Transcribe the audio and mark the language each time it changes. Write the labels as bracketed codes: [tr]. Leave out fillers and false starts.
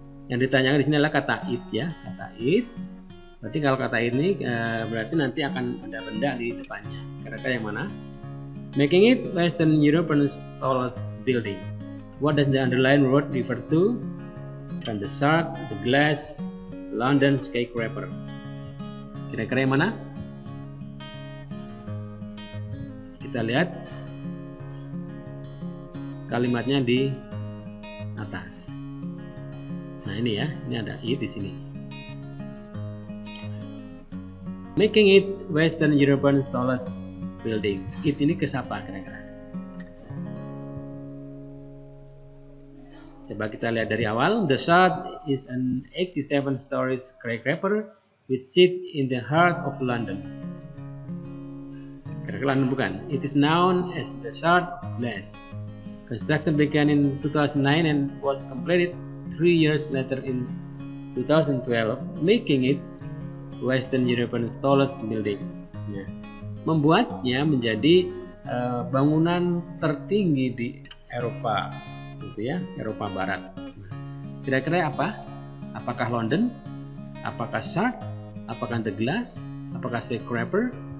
[id] Yang ditanyakan di sini adalah kata it ya, kata it. Berarti kalau kata ini berarti nanti akan ada benda di depannya. Kira-kira yang mana? [en] Making it Western Europe's tallest building. What does the underlined word refer to? From the shark, the glass, London skyscraper. [id] Kira-kira yang mana? Kita lihat kalimatnya di atas. Nah ini ya, ini ada it di sini. [en] Making it Western Europe's tallest building. [id] It ini ke siapa kira-kira? Coba kita lihat dari awal. [en] The Shard is an 87-story skyscraper which sits in the heart of London. [id] Kira-kira London bukan? [en] It is known as the Shard of Glass. Construction began in 2009 and was completed 3 years later in 2012, making it Western Europe's tallest building. [id] Ya. Membuatnya menjadi bangunan tertinggi di Eropa, gitu ya, Eropa Barat. Kira-kira apa? Apakah London? Apakah Shard? Apakah The Glass? Apakah Skyscraper?